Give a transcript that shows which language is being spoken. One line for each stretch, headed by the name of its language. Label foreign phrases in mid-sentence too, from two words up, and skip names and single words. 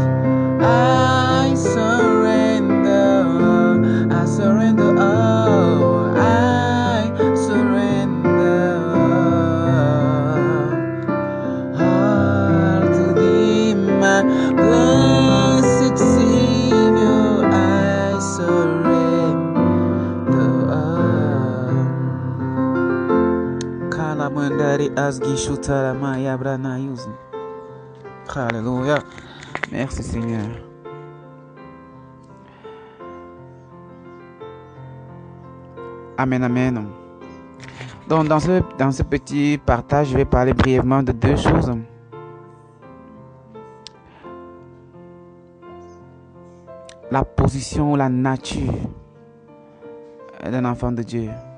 English: I surrender all, I surrender all to Thee, my blessed Savior. I surrender all. Kalamandari asgi shutara maya brana yuzni.
French: Alléluia. Merci Seigneur. Amen, amen. Donc, dans ce petit partage, je vais parler brièvement de deux choses. La position, la nature d'un enfant de Dieu.